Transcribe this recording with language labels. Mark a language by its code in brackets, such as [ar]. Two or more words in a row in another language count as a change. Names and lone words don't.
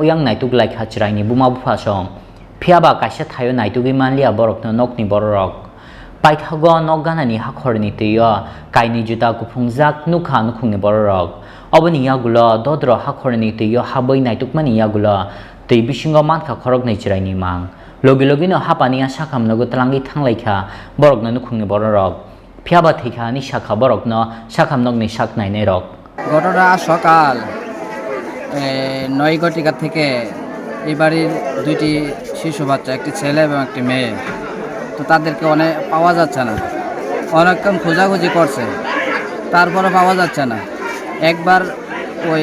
[trp] uyang naituk lai khachraini buma bufasong phiaba kaisa thayo naitugi manlia borokno nokni borok paithago nogganani hakhorni teiyo kaini juta kuphungjak nukha nukhungni borok oboni yagulo dodro hakhorni teiyo haboi naitukmani yagulo tei bisingo mankha khorok nei chiraini mang Logi no hapania sakam no gutlangi thanglaikha borokno nukhungni borok phiaba thika ni sakha borokno sakam nogni saknai nei rok [bn] গতটা সকাল 9 ঘটিকা থেকে এই বাড়ির দুইটি শিশু বাচ্চা একটি ছেলে এবং একটি মেয়ে তো তাদেরকে অনেক পাওয়া যাচ্ছে না অনেকক্ষণ খোঁজাখুঁজি করছে তারপরে পাওয়া যাচ্ছে না একবার ওই